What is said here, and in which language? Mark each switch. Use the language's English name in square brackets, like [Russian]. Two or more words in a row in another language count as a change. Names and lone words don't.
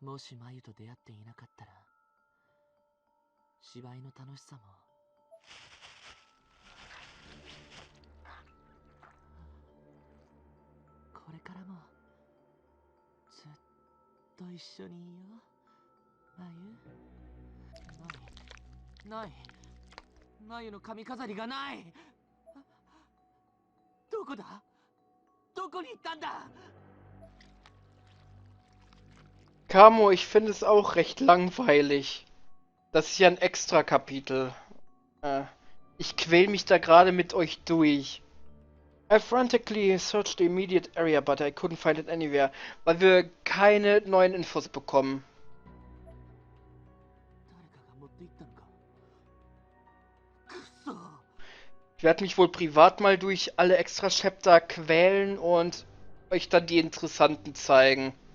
[Japanese] もしまゆと出会っていなかったら芝居の楽しさもこれからもずっと一緒にいよう。まゆないまゆの髪飾りがない。どこだ？どこに行ったんだ？ [German] Camo, ich finde es auch recht langweilig. Das ist ja ein Extra-Kapitel. Ich quäl mich da gerade mit euch durch. [English] I frantically searched the immediate area, but I couldn't find it anywhere, [German] weil wir keine neuen Infos bekommen. Ich werde mich wohl privat mal durch alle Extra-Chapter quälen und euch dann die interessanten zeigen.